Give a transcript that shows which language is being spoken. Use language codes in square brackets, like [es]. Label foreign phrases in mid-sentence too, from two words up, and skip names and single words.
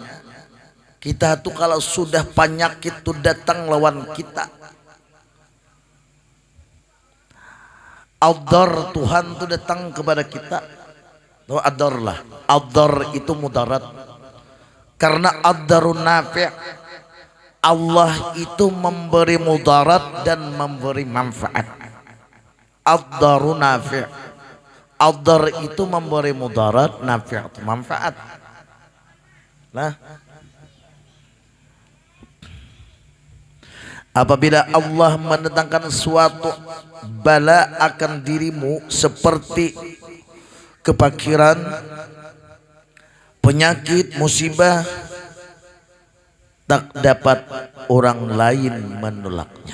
[id] Kita tuh kalau sudah penyakit tuh datang lawan kita. Adar Tuhan tuh datang kepada kita. Oh, adar lah. Adar itu mudarat. Karena [ar] الضار النافع', [id] Allah itu memberi mudarat dan memberi manfaat. [ar] الضار النافع', [id] ad-dar itu memberi mudarat, nafi' itu manfaat. Nah, apabila Allah mendatangkan suatu bala akan dirimu seperti kepakiran, penyakit, musibah, tak dapat orang lain menolaknya.